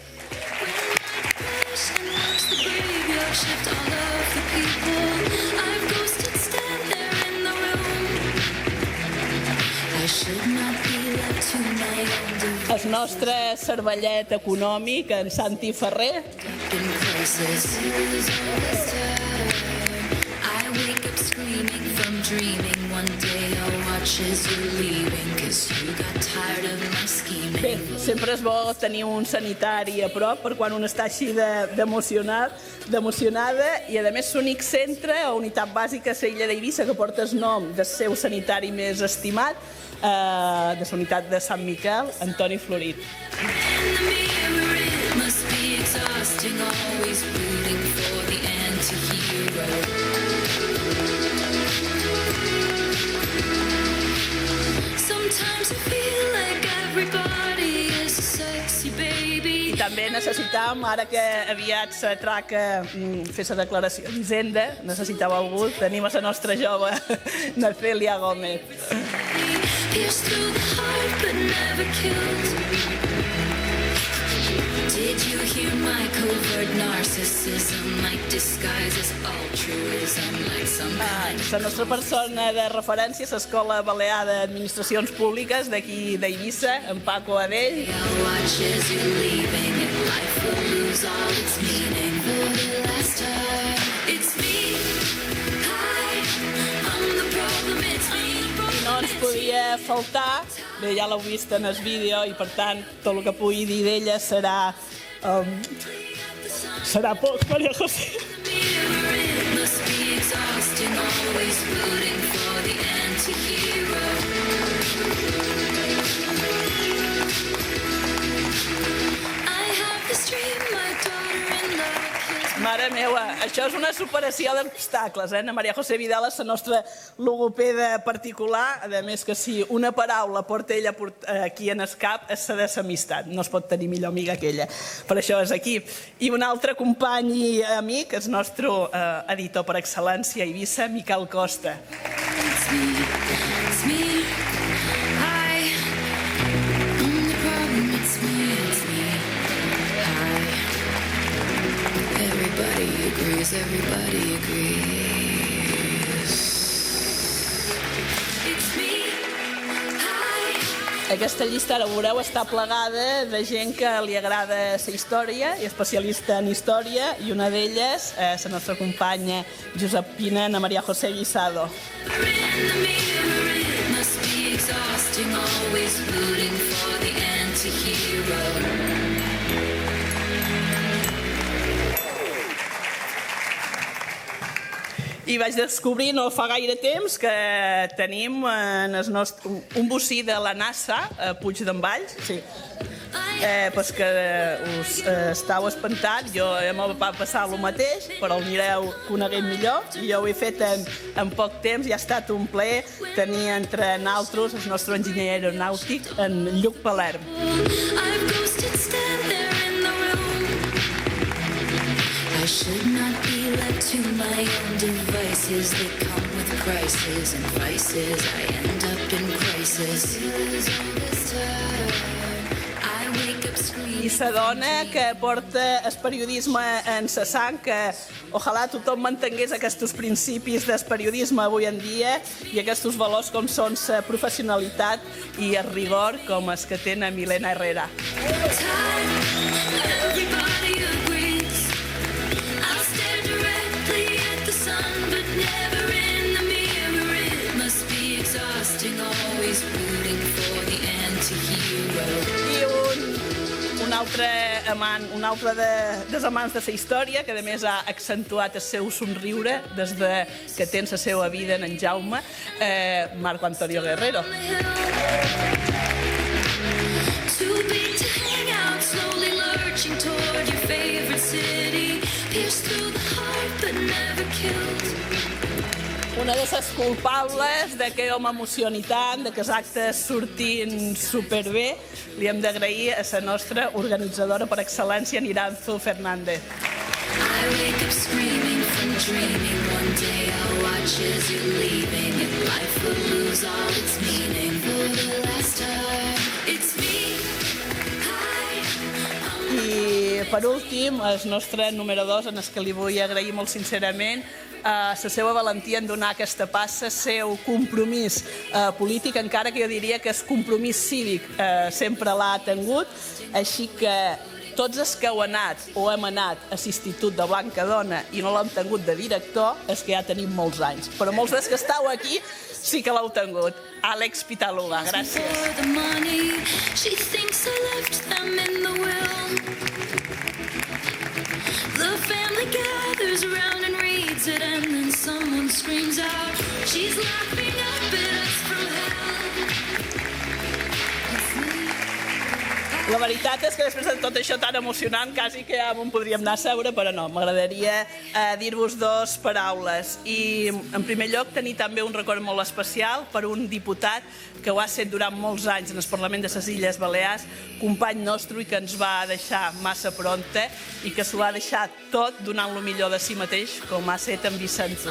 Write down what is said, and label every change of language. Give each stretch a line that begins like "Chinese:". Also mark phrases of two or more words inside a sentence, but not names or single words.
Catalan: el nostre cervellet econòmic, en Santi Ferrer,
English: I wake up screaming from dreaming. One day I'll watch as you're leaving, 'cause you got tired of my scheming.
Catalan: Bé, sempre és bo tenir un sanitari a prop per quan un està així d'emocionada, i a més l'únic centre o unitat bàsica a la illa d'Eivissa que porta el nom del seu sanitari més estimat, de la unitat de Sant Miquel, Antoni Florit.
English: In the mirror it must be exhausting, always rooting for the anti-hero. Sometimes I feel like everybody is a sexy baby.
Catalan: I també necessitàvem, ara que aviat s'atraca fer la declaració d'Hisenda, necessitava algú, tenim a la nostra jove, Nacèlia Gómez.
English: Pierced through the heart but never killed. Did you hear my covert narcissism? Like disguise as altruism, like some kind of...
Catalan: La nostra persona de referència és l'Escola Balear d'Administracions Públiques d'aquí d'Eivissa, en Paco Adell.
English: I'll watch as you're leaving and life will lose all its meaning. For the last time, it's me. Hi, I'm the problem, it's me.
Catalan: No ens podia faltar, bé, ja l'heu vist en el vídeo i per tant tot el que pugui dir d'ella serà poc, Maria José.
English: Mirror, it must be exhausting, always rooting for the anti-hero. I have this dream, my daughter-in-law kills me.
Catalan: Mare meva, això és una superació d'obstacles, eh? Maria José Vidal és la nostra logopeda particular, a més que si una paraula porta ella aquí en el cap és la de l'amistat, no es pot tenir millor amiga que ella, per això és aquí. I un altre company i amic, el nostre editor per excel·lència a Eivissa, Miquel Costa.
English: It's me, hi, I'm the problem, it's me, hi. Everybody agrees, it's me, hi.
Catalan: Aquesta llista, ara ho veureu, està plegada de gent que li agrada la història i especialista en història, i una d'elles és la nostra companya Josepina Ana Maria José Guisado.
English: In the mirror, it must be exhausting, always rooting for the anti-hero.
Catalan: I vaig descobrir no fa gaire temps que tenim un bocí de la NASA a Puig d'en Valls, sí. Pues que us estàu espantat, jo em va passar el mateix, però el anireu coneguent millor, i jo ho he fet en poc temps i ha estat un plaer tenir entre nosaltres el nostre enginyer aeronàutic, en Lluc Palerm.
English: I've ghosted stand there in the room. I should not be left to my own devices. They come with crises and vices. I end up in crisis. All this time, I wake up screaming.
Catalan: I la dona que porta el periodisme en sa sang, que ojalà tothom mantingués aquests principis del periodisme avui en dia i aquests valors com són la professionalitat i el rigor com els que té Milena Herrera.
English: Everybody agrees. I'll stare directly at the sun, but never in the mirror. It must be exhausting, always rooting for the anti-hero.
Catalan: I un altre dels amants de la història, que a més ha accentuat el seu somriure des que té la seva vida en Jaume, Marco Antonio Guerrero.
English: Too big to hang out, slowly lurching toward your favorite city. Pierced through the heart, but never killed.
Catalan: Una de les culpables de que jo m'emocioni tant, de que els actes surtin superbé, li hem d'agrair a la nostra organitzadora per excel·lència, Niranzo Fernández.
English: I wake up screaming from dreaming. One day I'll watch as you're leaving, and life will lose all its meaning. For the last time, it's me.
Catalan: I per últim, el nostre número 2, en el que li vull agrair molt sincerament la seva valentia en donar aquesta passa, el seu compromís polític, encara que jo diria que el compromís cívic sempre l'ha tingut, així que tots els que heu anat o hem anat a l'Institut de Blanca Dona i no l'hem tingut de director, és que ja tenim molts anys. Però molts dels que estàu aquí sí que l'heu tingut. Àlex Pitalula, gràcies.
English: For the money, she thinks I left them in the will. The family gathers around and reads it, and then someone screams out, she's laughing up at us from hell. It's me.
Catalan: La veritat és que després de tot això tan emocionant quasi que ja m'ho podríem anar a seure, però no, m'agradaria dir-vos dues paraules. I, en primer lloc, tenir també un record molt especial per un diputat que ho ha estat durant molts anys en el Parlament de les Illes Balears, company nostre i que ens va deixar massa pronta i que s'ho ha deixat tot donant el millor de si mateix, com ha estat en Vicent Zut.